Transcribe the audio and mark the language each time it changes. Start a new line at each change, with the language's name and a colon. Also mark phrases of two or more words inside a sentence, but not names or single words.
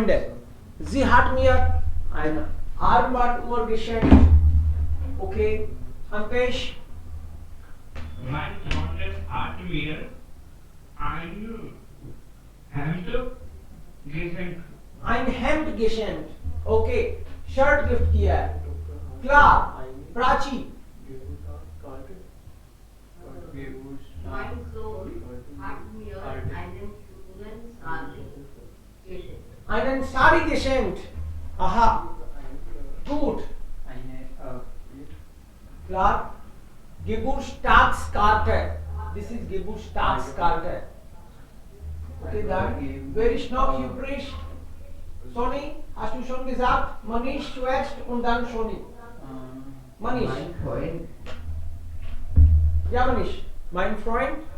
German: Sie hat mir Ein Armband geschenkt. Okay. Anpesh. Mein Freund hat mir ein Hemd geschenkt. Ein Hemd geschenkt. Okay.
Hindi: Shirt gift किया है.
German: Klar. Prachi. Mein Sohn hat mir einen schönen Sari geschenkt. Einen Sari geschenkt. Aha. Gut. Klar. Geburtstagskarte.
English: This is
German: Geburtstagskarte. Okay, dann. Wer ist noch übrig? Sony, hast du schon gesagt? Manish zuerst und dann Sony. Manish. Mein Freund, Ja, Manish. Mein Freund.